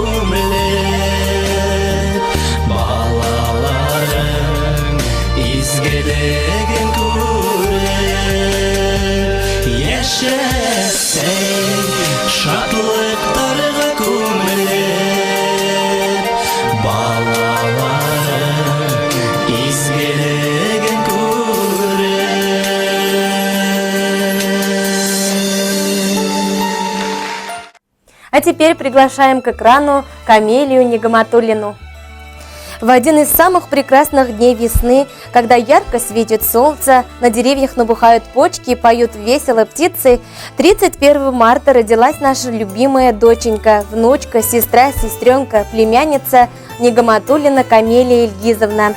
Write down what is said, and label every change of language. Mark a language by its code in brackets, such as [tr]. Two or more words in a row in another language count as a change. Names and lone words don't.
[tt] күмелеп балаларым изгелеген күреп яшәсәй шатлыктарға күмелеп балаларым изгелеген [ru] А теперь приглашаем к экрану Камелию Нигматуллину. В один из самых прекрасных дней весны, когда ярко светит солнце, на деревьях набухают почки и поют весело птицы, 31 марта родилась наша любимая доченька, внучка, сестра, сестренка, племянница Нигматуллина Камелия Ильгизовна.